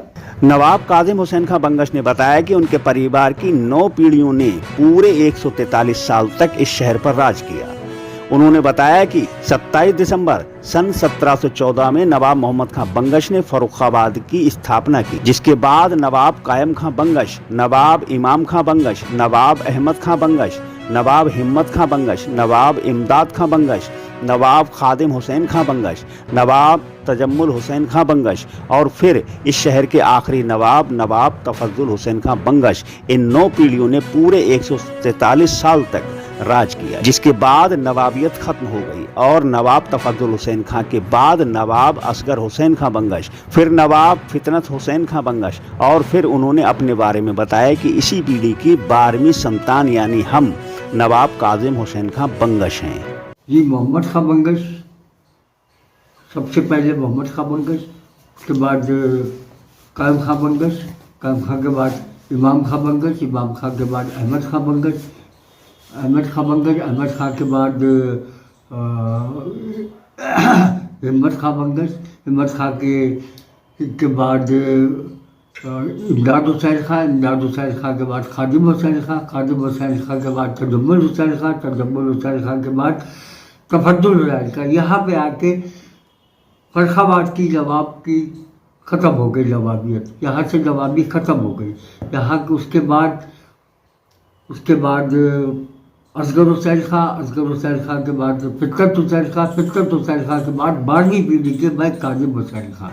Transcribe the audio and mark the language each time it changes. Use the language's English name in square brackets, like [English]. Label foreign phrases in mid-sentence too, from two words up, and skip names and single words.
[Hindi] नवाब कादिम हुसैन खां बंगश ने बताया कि उनके परिवार की 9 पीढ़ियों ने पूरे 143 साल तक इस शहर पर राज किया। उन्होंने बताया कि 27 दिसंबर सन 1714 में नवाब मोहम्मद खां बंगश ने फर्रुखाबाद की स्थापना की, जिसके बाद नवाब कायम खां बंगश, नवाब इमाम खां बंगश, नवाब अहमद खां बंगश, नवाब हिम्मत खां बंगश, नवाब इमदाद खां बंगश, नवाब खादिम हुसैन खां बंगश, नवाब तजम्मुल हुसैन खां बंगश और फिर इस शहर के आखिरी नवाब तफज्जुल हुसैन खां बंगश, इन 9 पीढ़ियों ने पूरे 143 साल तक राज किया, जिसके बाद नवाबियत खत्म हो गई और नवाब तफज्जुल हुसैन खां के बाद नवाब असगर हुसैन खां बंगश, फिर नवाब फितनत हुसैन खां बंगश, और फिर उन्होंने अपने बारे में बताया कि इसी पीढ़ी की 12वीं संतान यानी हम नवाब कादिम हुसैन खां बंगश हैं। जी, मोहम्मद खां बंगश, सबसे पहले मोहम्मद खां बंगश, उसके बाद कायम खां बंगश, कायम खां के बाद इमाम खां बंगश, इमाम खां के बाद अहमद खां बंगश, अहमद खां बंगश, अहमद खां के बाद हिम्मत खां बंगश, हिम्मत खां के बाद इमदाद हुसैन खां, इमदाद हुसैन खां के बाद खादिम हुसैन खां, खादिम हुसैन खां के बाद तजम्मुल हुसैन खां, तजम्मुल हुसैन खां के बाद तफज्जुल हुसैन खां। यहाँ पे आके फर्रुखाबाद की नवाब की ख़त्म हो गई नवाबियत, यहाँ से नवाबी ख़त्म हो गई। यहाँ के उसके बाद असगर हुसैन खां के बाद फितरत हुसैन खां के बाद 12वीं पीढ़ी के मैं कादिम हुसैन खां।